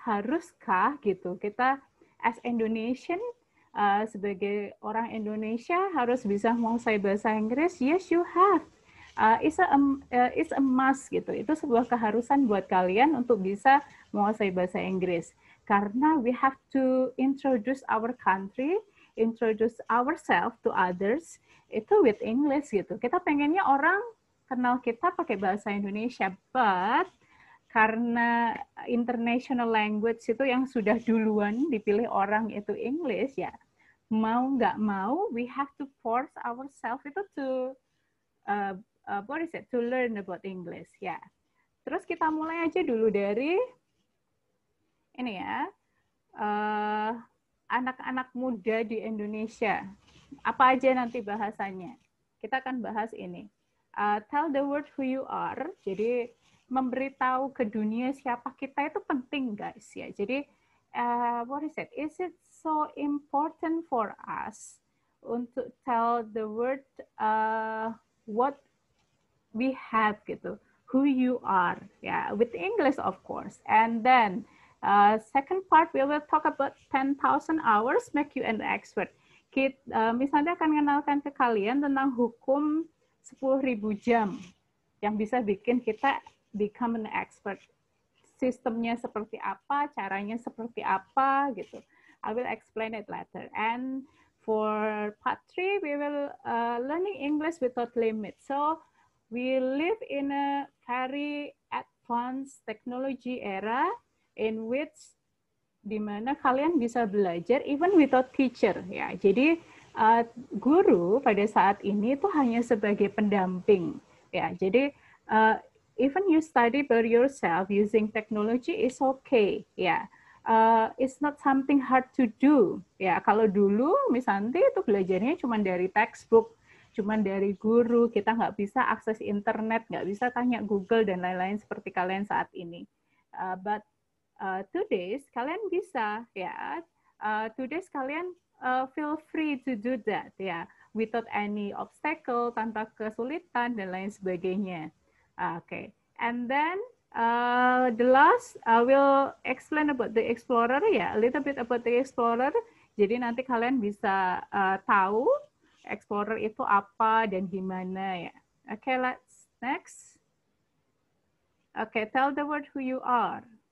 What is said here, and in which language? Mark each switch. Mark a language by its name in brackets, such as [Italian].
[Indonesian] Haruskah gitu? Kita [English] as Indonesian [Indonesian] sebagai orang Indonesia harus bisa menguasai bahasa Inggris. [English] Yes, you have. It's a must [Indonesian] gitu. Itu sebuah keharusan buat kalian untuk bisa menguasai bahasa Inggris. Karena [English] we have to introduce our country, introduce ourselves to others itu with English gitu. [Indonesian] Kita pengennya orang kenal kita pakai bahasa Indonesia, but karena international language itu yang sudah duluan dipilih orang itu English ya, mau nggak mau [English] we have to force ourselves [Indonesian] itu [English] to to learn about English [Indonesian] ya. Terus kita mulai aja dulu dari ini ya, anak-anak muda di Indonesia. Apa aja nanti bahasanya? Kita akan bahas ini. [English] Tell the world who you are. [Indonesian] Jadi memberitahu ke dunia siapa kita itu penting, guys ya. [English] Jadi what is it? Is it so important for us untuk tell the world what we have gitu, who you are, ya, with English of course. And then second part we will talk about 10,000 hours make you an expert. [Indonesian] Misalnya akan mengenalkan ke kalian tentang hukum 10.000 jam yang bisa bikin kita [English] become an expert. [Indonesian] Sistemnya seperti apa, caranya seperti apa gitu. [English] I will explain it later. And for part 3 we will learning English without limit. So we live in a very advanced technology era in which [Indonesian] dimana kalian bisa belajar [English] even without teacher ya. [Indonesian] Jadi guru pada saat ini itu hanya sebagai pendamping ya. [English] Jadi even you study by yourself using technology is okay ya. It's not something hard to do ya. [Indonesian] Kalau dulu misalnya itu belajarnya cuma dari textbook, cuma dari guru, kita nggak bisa akses internet, nggak bisa tanya Google dan lain-lain seperti kalian saat ini. [English] But today [Indonesian] kalian bisa ya. [English] Today kalian feel free to do that ya, without any obstacle, [Indonesian] tanpa kesulitan dan lain sebagainya. [English] Okay, and then the last I will explain about the explorer ya, a little bit about the explorer. [Indonesian] Jadi nanti kalian bisa tahu explorer itu apa dan gimana ya. [English] Okay, let's next. Okay, tell the world who you are.